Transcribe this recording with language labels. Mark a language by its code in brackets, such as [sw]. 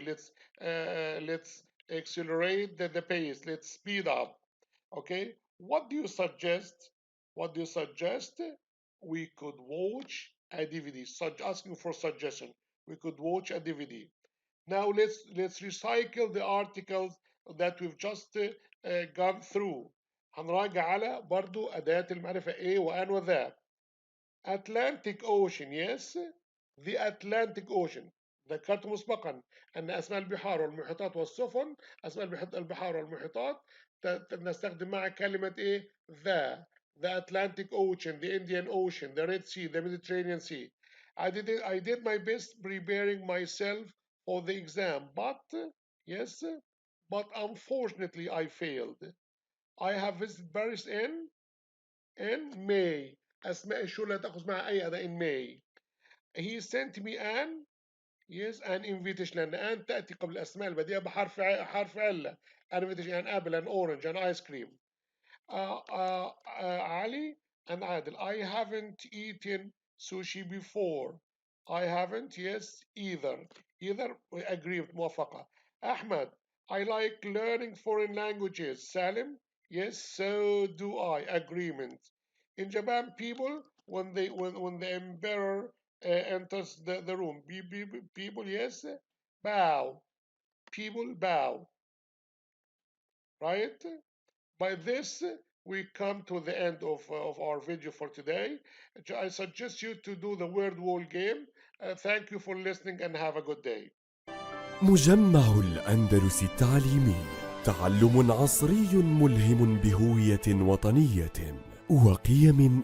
[en] Let's accelerate the pace. Let's speed up. Okay. What do you suggest? What do you suggest? We could watch a DVD. Asking for suggestion. We could watch a DVD. Now let's recycle the articles that we've just gone through. [ar] هنراجع على برضو أداة المعرفة A وأن وذا. [en] Atlantic Ocean, yes, the Atlantic Ocean. [ar] ذكرت مسبقا أن أسماء البحار والمحيطات والسفن، أسماء البحار والمحيطات نستخدم مع كلمة إيه؟ [en] the Atlantic Ocean, the Indian Ocean, the Red Sea, the Mediterranean Sea. I did my best preparing myself for the exam, but yes, but unfortunately I failed. I have visited Paris in May. [ar] أسماء الشهور لا تأخذ معها أي أداة [en] in May. He sent me an invitation [ar] لأن أن تأتي قبل الأسماء البديهة بحرف علة. [en] An invitation, an apple, an orange, an ice cream. Ali and Adil, I haven't eaten sushi before. I haven't, yes, either. Either, we agree with موافقة. Ahmed, I like learning foreign languages. Salim, yes, so do I. Agreement. In Japan, people, when the emperor enters the room, people, yes, bow. People bow. Right? By this, we come to the end of our video for today. I suggest you to do the word wall game. Thank you for listening and have a good day. [ar] مجمع الأندلس التعليمي، تعلم عصري ملهم بهوية وطنية وقيم